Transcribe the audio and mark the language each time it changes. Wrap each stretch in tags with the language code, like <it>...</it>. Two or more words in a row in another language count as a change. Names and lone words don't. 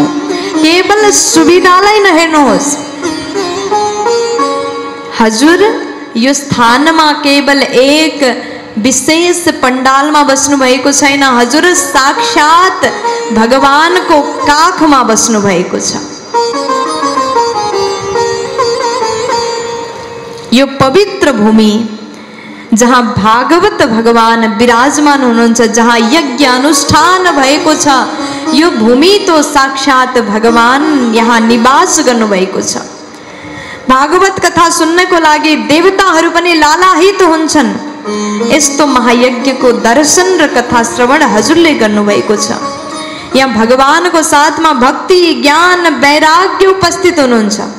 <ne>केवल सुविधालाई नहेर्नुहोस्, हजुर यो स्थानमा केवल एक विशेष पंडालमा बस्नु भएको छैन, हजुर साक्षात भगवानको काखमा बस्नु भएको छ। यो पवित्र भूमि जहाँ भागवत भगवान विराजमान हुनुहुन्छ, जहाँ यज्ञ अनुष्ठान भएको छ, यो भूमि तो साक्षात भगवान यहाँ निवास गर्नुभएको छ। भागवत कथा सुन्नको लागि देवताहरू पनि लालायित हुन्छन्। यस्तो महायज्ञको दर्शन र कथा श्रवण हजुरले गर्नुभएको छ। यहाँ भगवानको साथमा भक्ति, ज्ञान, वैराग्य उपस्थित हुनुहुन्छ।</ne>